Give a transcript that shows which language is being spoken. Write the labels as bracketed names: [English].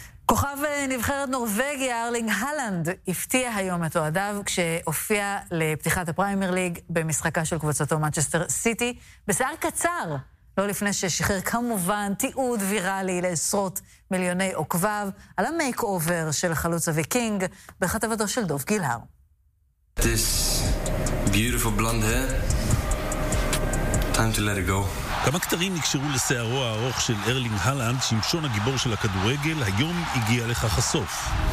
[Hebrew] כוכב נבחרת נורווגיה, ארלינג הלנד, הפתיע היום את אוהדיו כשהופיע לפתיחת הפריימר ליג במשחקה של קבוצתו מנצ'סטר סיטי, בשיער קצר, לא לפני ששחרר כמובן תיעוד ויראלי לעשרות מיליוני עוקביו, על המייק אובר של חלוץ הוויקינג, בכתבתו של דוב גילהר. [English] This beautiful blonde hair, time to let it go. [Hebrew] כמה כתרים נקשרו לשערו הארוך של ארלינג הלנד, שימשון הגיבור של הכדורגל, היום הגיע לך חסוף.